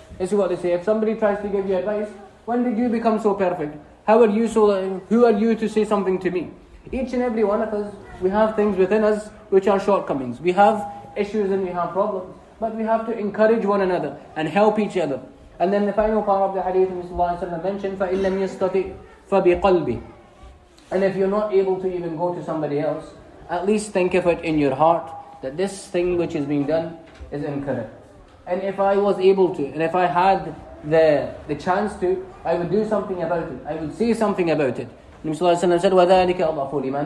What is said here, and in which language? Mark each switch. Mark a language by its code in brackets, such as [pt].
[en] This is what they say. If somebody tries to give you advice, when did you become so perfect? Who are you to say something to me? Each and every one of us, we have things within us which are shortcomings. We have issues and we have problems. But we have to encourage one another and help each other. And then the final part of the hadith, Mr. [ar] mentioned, فَإِن لَمْ يَسْتَطِعْ فَبِقَلْبِهِ. [en] And if you're not able to even go to somebody else, at least think of it in your heart that this thing which is being done is incorrect. And if I was able to, and if I had the chance to, I would do something about it. I would say something about it. Nabi Sallallahu Alaihi Wasallam said, [ar] وَذَلِكَ أَضْعَفُ الْإِيمَانِ.